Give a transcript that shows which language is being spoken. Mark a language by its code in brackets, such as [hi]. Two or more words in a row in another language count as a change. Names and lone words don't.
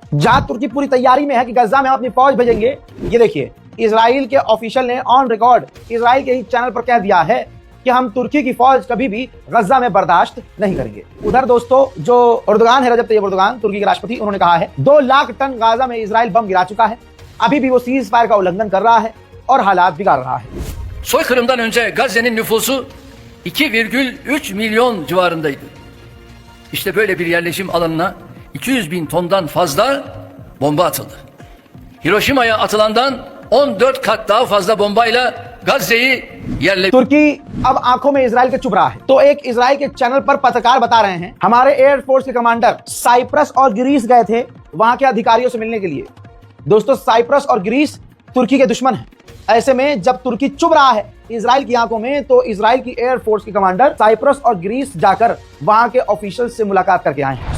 [hi] जहां तुर्की पूरी तैयारी में है कि गजा में हम अपनी फौज भेजेंगे। ये देखिए इजराइल के ऑफिशियल ने [en] on record [hi] इजराइल के ही चैनल पर कह दिया है कि हम तुर्की की फौज कभी भी गजा में बर्दाश्त नहीं करेंगे। उधर दोस्तों जो एर्दोगान है, रजब तैयब एर्दोगान, तुर्की के राष्ट्रपति, उन्होंने कहा है 2 लाख टन गाजा में इजराइल बम गिरा चुका है। अभी भी वो [en] cease fire [hi] का उल्लंघन कर रहा है और हालात बिगाड़ रहा है। [tr] Soykırımdan önce Gazze'nin nüfusu 2,3 milyon civarındaydı. İşte böyle bir yerleşim alanına 200 bin tondan fazla bomba atıldı. Hiroşima'ya atılandan 14 kat daha fazla bombayla Gazze'yi yerle... [hi] तुर्की अब आंखों में इजराइल के चुभ रहा है। तो एक इजराइल के चैनल पर पत्रकार बता रहे हैं हमारे एयरफोर्स के कमांडर साइप्रस और ग्रीस गए थे वहां के अधिकारियों से मिलने के लिए। दोस्तों साइप्रस और ग्रीस तुर्की के दुश्मन हैं। ऐसे में जब तुर्की चुभ रहा है इजराइल की आंखों में, तो इजराइल की एयरफोर्स के कमांडर साइप्रस और ग्रीस जाकर वहां के ऑफिशियल से मुलाकात करके आए हैं।